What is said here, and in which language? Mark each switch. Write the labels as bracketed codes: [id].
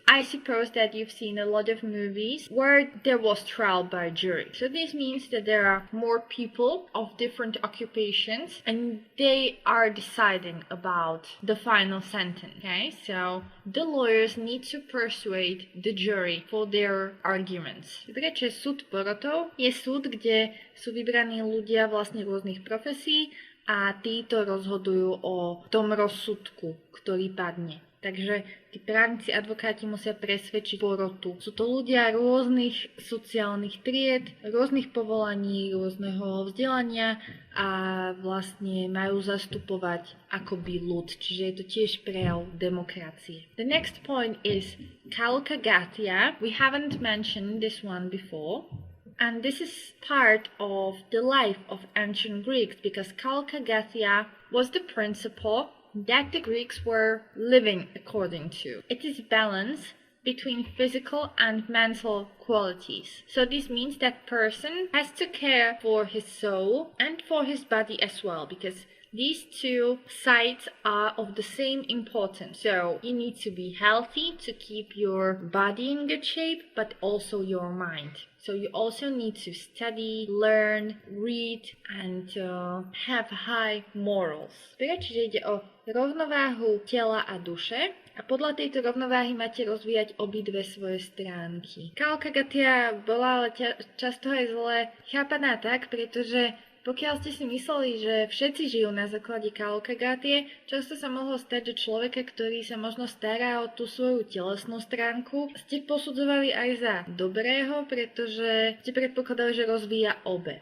[en] I suppose that you've seen a lot of movies where there was trial by jury. So this means that there are more people of different occupations and they are deciding about the final sentence. Okay, so the lawyers need to persuade the jury for their arguments. [sk] Pretože súd porotov je súd, kde sú vybraní ľudia vlastne rôznych profesí a títo rozhodujú o tom rozsudku, ktorý padne. Takže tí právnici, advokáti musia presvedčiť porotu. Sú to ľudia rôznych sociálnych tried, rôznych povolaní, rôzneho vzdelania a vlastne majú zastupovať akoby ľud. Čiže je to tiež prejav demokracie. [en] The next point is Chalcoghatia. We haven't mentioned this one before. And this is part of the life of ancient Greeks because Chalcoghatia was the principle that the Greeks were living according to. It is balance between physical and mental qualities. So this means that person has to care for his soul and for his body as well, because these two sides are of the same importance. So you need to be healthy to keep your body in good shape, but also your mind. So you also need to study, learn, read, and have high morals. [sk] Čiže ide o rovnováhu tela a duše. A podľa tejto rovnováhy máte rozvíjať obidve svoje stránky. Chalcoghatia bola ale často aj zle chápaná tak, pretože pokiaľ ste si mysleli, že všetci žijú na základe Chalcoghatie, často sa mohlo stať, že človeka, ktorý sa možno stará o tú svoju telesnú stránku, ste posudzovali aj za dobrého, pretože ste predpokladali, že rozvíja obe.